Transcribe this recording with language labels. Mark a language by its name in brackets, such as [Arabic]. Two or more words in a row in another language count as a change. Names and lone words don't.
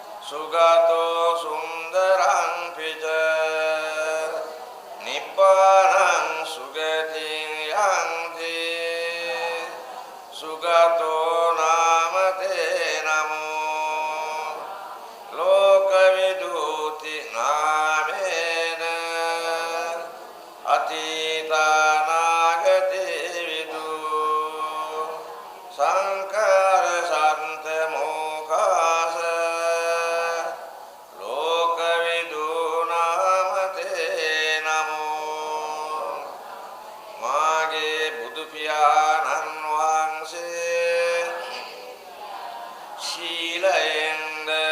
[Pali] සුගතෝ සුන්දරං පිච නිබ්බානං සුගතින් යන්ති සුගතෝ නාමතේ නමෝ ලෝකවිදූති නාමේන අතීතානාගතේ විදු සංකාර සන්ත මොකාස ලෝකවිදු නාමතේ නමෝ [Sinhala] මාගේ බුදු පියාණන් වහන්සේ ශීලයෙන්ද